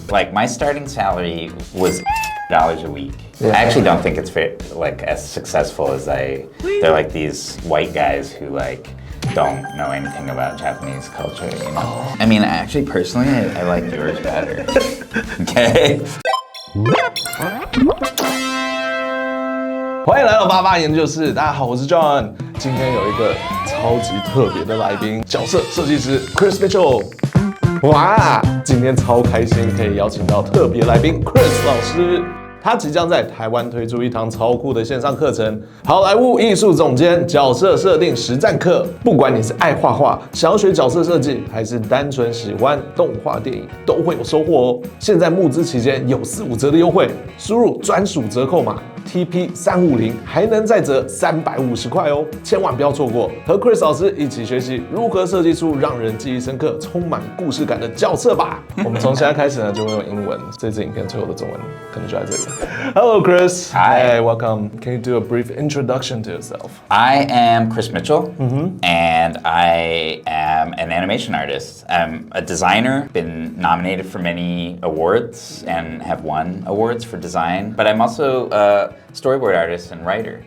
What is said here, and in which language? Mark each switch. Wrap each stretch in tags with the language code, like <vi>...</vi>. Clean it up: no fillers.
<en>Like my starting salary was $1 a week. Yeah. I actually don't think it's like as successful as they're like these white guys who like don't know anything about Japanese culture, you know? I mean, actually, personally, I like yours better. Okay?</en> <zh>欢迎来到88研究室，大家好，我是 John。今天有一个超级特别的来宾，角色设计师 Chris Mitchell。哇，今天超开心可以邀请到特别来宾 Chris 老师。他即将在台湾推出一堂超酷的线上课程——好莱坞艺术总监角色设定实战课。不管你是爱画画、想要学角色设计，还是单纯喜欢动画电影，都会有收获哦。现在募资期间有45折的优惠，输入专属折扣码 TP350，还能再折350块哦！千万不要错过，和 Chris 老师一起学习如何设计出让人记忆深刻、充满故事感的角色吧。我们从现在开始呢，就会用英文。这支影片最后的中文可能就在这里。</zh> <en>Hello, Chris. Hi. Hey, welcome. Can you do a brief introduction to yourself? I am Chris Mitchell, and I am an animation artist. I'm a designer, been nominated for many awards and have won awards for design, but I'm also a storyboard artist and writer.</en>